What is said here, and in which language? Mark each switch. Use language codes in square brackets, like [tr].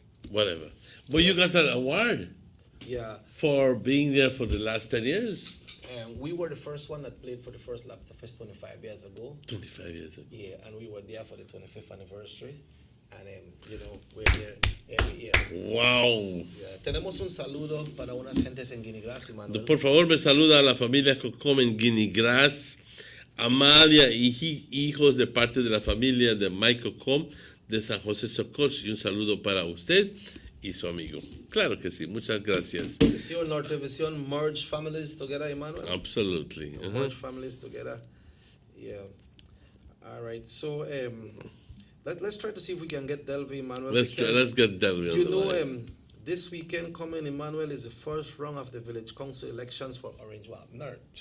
[en] Whatever. But you got an award. Yeah. For being there for the last 10 years. We were the first one that played for the first Lobster Fest 25 years ago. 25 years ago. Yeah, and we were there for the 25th anniversary. And, you know, we're there every year. Wow. Yeah. [es] Tenemos un saludo para unas gentes en Guinea Grass, Manuel. Por favor, me saluda a la familia Cocom en Guinea Grass, Amalia y hijos de parte de la familia de Mike Cocom de San José Socorro. Y un saludo para usted y su amigo. Claro que sí, muchas gracias. [en] Visión Norte Visión merge families together, Emmanuel. Absolutely. Merge families together. Yeah. All right. So let's try to see if we can get Delvi, Emmanuel. Let's get Delvi on you the know, line. this weekend coming, Emmanuel, is the first round of the village council elections for Orange Walk North.